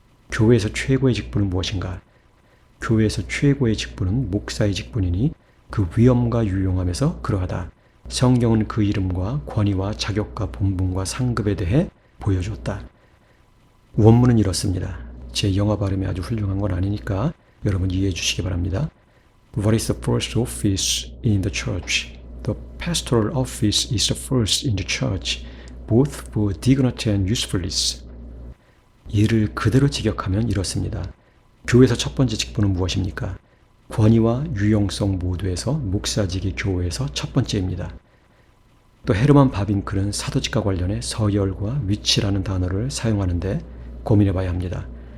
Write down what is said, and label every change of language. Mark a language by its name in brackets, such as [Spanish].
[Korean] 교회에서 최고의 직분은 무엇인가? 교회에서 최고의 직분은 목사의 직분이니 그 위엄과 유용함에서 그러하다. 성경은 그 이름과 권위와 자격과 본분과 상급에 대해 보여줬다. 원문은 이렇습니다. 제 영어 발음이 아주 훌륭한 건 아니니까 여러분 이해해 주시기 바랍니다. [English] What is the first office in the church? The pastoral office is the first in the church, both for dignity and usefulness. [Korean] 이를 그대로 직역하면 이렇습니다. 교회에서 첫 번째 직분은 무엇입니까? 권위와 유용성 모두에서 목사직이 교회에서 첫 번째입니다. 또 헤르만 바빙클은 사도직과 관련해 서열과 위치라는 단어를 사용하는데 고민해 봐야 합니다.